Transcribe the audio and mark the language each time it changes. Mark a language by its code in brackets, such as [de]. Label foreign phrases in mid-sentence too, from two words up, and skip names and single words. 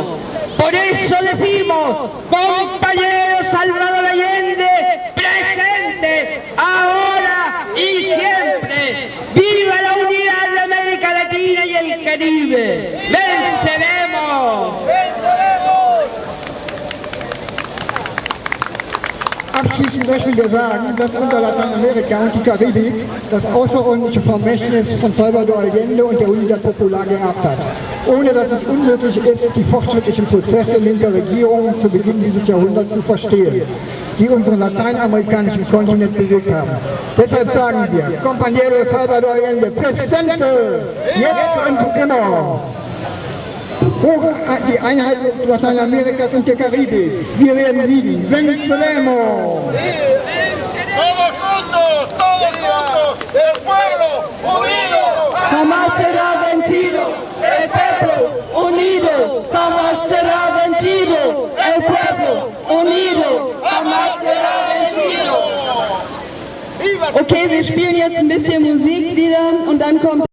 [es] Por eso decimos, compañero Salvador Allende, presente, ahora y siempre. ¡Viva la unidad de América Latina y el Caribe! ¡Venceremos! [de] Abschließend möchten wir sagen, dass unser Lateinamerika und die Karibik das außerordentliche Vermächtnis von Salvador Allende und der Unidad Popular geerbt hat, ohne dass es unmöglich ist, die fortschrittlichen Prozesse linker Regierungen zu Beginn dieses Jahrhunderts zu verstehen, die unseren lateinamerikanischen Kontinent bewegt haben. Deshalb sagen wir, [es] Compañero Salvador Allende, Presidente, [de] jetzt und immer! Hoch die Einheit Lateinamerikas und der Karibik. Wir werden siegen. [es] Venceremos! Todos juntos, el pueblo unido. Jamás será vencido el pueblo unido, jamás será vencido el pueblo unido, jamás será vencido. ¡Viva! [de] Okay, wir spielen jetzt ein bisschen Musiklieder und dann kommt